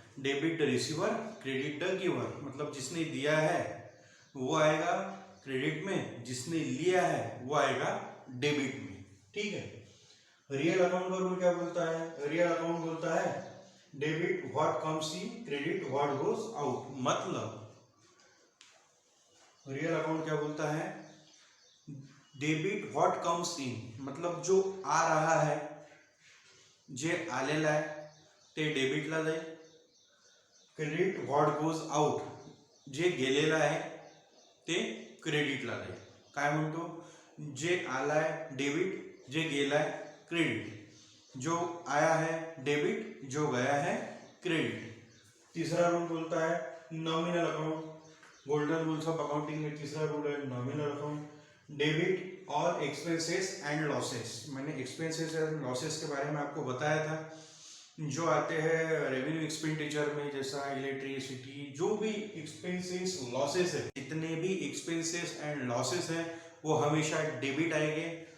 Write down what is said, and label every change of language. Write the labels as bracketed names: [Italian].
[English] debit the receiver, credit the giver [Hindi] मतलब जिसने दिया है वो आएगा क्रेडिट में, जिसने लिया है वो आएगा डेबिट में। ठीक है। रियल अकाउंट का रूल क्या बोलता है? रियल अकाउंट बोलता है [English] Debit what comes in, credit what goes out. [Hindi] मतलब रियल अकाउंट क्या बोलता है? [English] debit what comes in [Hindi] मतलब जो आ रहा है, [Marathi] जे आलेला आहे ते डेबिटला जाईल. [English] credit what goes out [Marathi] जे गेलेलं आहे ते क्रेडिटला जाईल. काय म्हणतो? जे आलाय डेबिट, जे गेलाय क्रेडिट. [Hindi] जो आया है डेबिट, जो गया है क्रेडिट। तीसरा रूल बोलता है nominal account. Golden rules of accounting में तीसरा रूल है नॉमिनल अकाउंट। डेबिट और एक्सपेंसेस एंड लॉसेस। मैंने एक्सपेंसेस एंड लॉसेस के बारे में आपको बताया था, जो आते हैं रेवेन्यू एक्सपेंडिचर में, जैसा इलेक्ट्रिसिटी, जो भी एक्सपेंसेस लॉसेस है, जितने भी एक्सपेंसेस एंड लॉसेस हैं वो हमेशा डेबिट आएंगे।